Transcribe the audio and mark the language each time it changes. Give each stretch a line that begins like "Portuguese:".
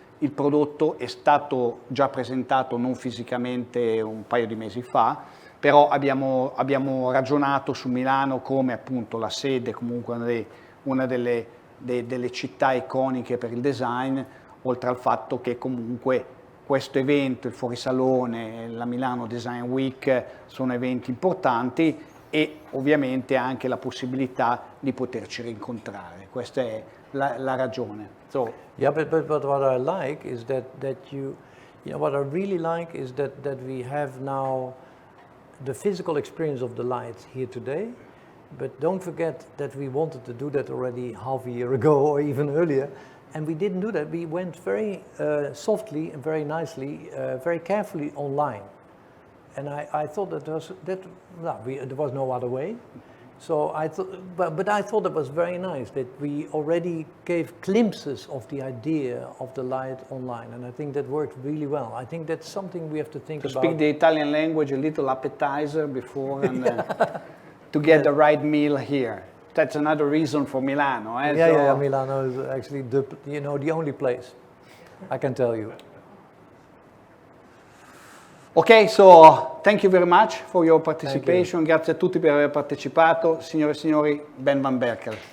Italian: il prodotto è stato già presentato non fisicamente un paio di mesi fa, però abbiamo ragionato su Milano come appunto la sede, comunque una delle città iconiche per il design, oltre al fatto che comunque questo evento, il Fuorisalone, la Milano Design Week sono eventi importanti, e ovviamente anche la possibilità di poterci rincontrare. Questa è la ragione. So,
English: yeah, but what I like is that what I really like is that we have now the physical experience of the light here today, but don't forget that we wanted to do that already half a year ago or even earlier, and we didn't do that. We went very softly and very nicely, very carefully online, and I thought there was no other way. So I thought, but I thought it was very nice that we already gave glimpses of the idea of the light online, and I think that worked really well. I think that's something we have to think about. To speak the Italian language, a little appetizer before, and to get the right meal here. That's another reason for Milano. Yeah, Milano is actually the only place, I can tell you. Ok, so thank you very much for your participation.
Italian: Grazie a tutti per aver partecipato. Signore e signori, Ben Van Berkel.